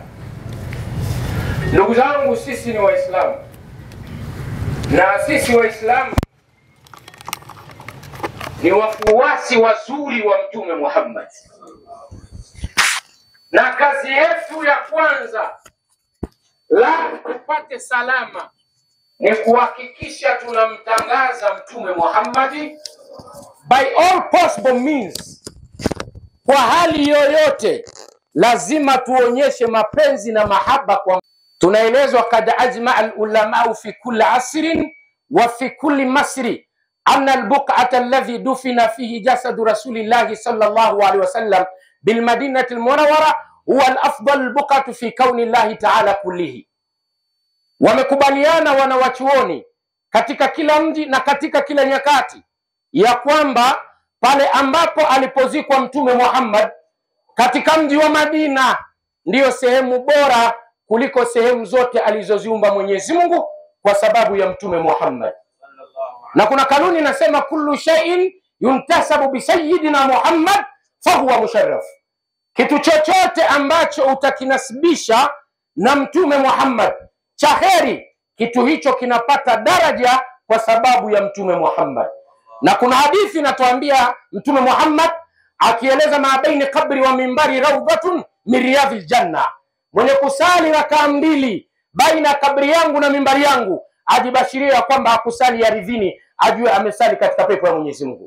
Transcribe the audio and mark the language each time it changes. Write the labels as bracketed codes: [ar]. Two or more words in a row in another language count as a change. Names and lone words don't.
[sw] Ndugu zangu, sisi ni Waislamu, na sisi Waislamu ni wafuasi wazuri wa Mtume Muhammad, na kazi yetu ya kwanza la tupate salama ni kuhakikisha tunamtangaza Mtume Muhammad [en] by all possible means. [sw] Kwa hali yoyote lazima tuonyeshe mapenzi na mahaba kwa. [ar] Tunaelezwa قد أجمع العلماء في كل عصر وفي كل مصر أن البقعة الذي دفن فيه جسد رسول الله صلى الله عليه وسلم بالمدينة المنورة هو أفضل البقعة في كون الله تعالى كله. [sw] Wamekubaliana wanawachuoni katika kila mji na katika kila nyakati ya kwamba pale ambapo alipozikwa Mtume Muhammad katika mji wa Madina ndiyo sehemu bora kuliko sehemu zote alizoziumba Mwenyezi Mungu kwa sababu ya Mtume Muhammad. Na kuna kanuni inasema [ar] كل شيء ينتسب بسيدنا محمد فهو مشرف. [sw] Kitu chochote ambacho utakinasibisha na Mtume Muhammad cha kheri, kitu hicho kinapata daraja kwa sababu ya Mtume Muhammad. Na kuna hadithi inatuambia Mtume Muhammad akieleza [ar] ما بين قبري ومنبري روضة من رياض الجنة, [sw] mwenye kusali rakaa mbili baina kabri yangu na mimbari yangu ajibashiria kwamba hakusali ardhini, ajue amesali katika pepo ya Mwenyezi Mungu.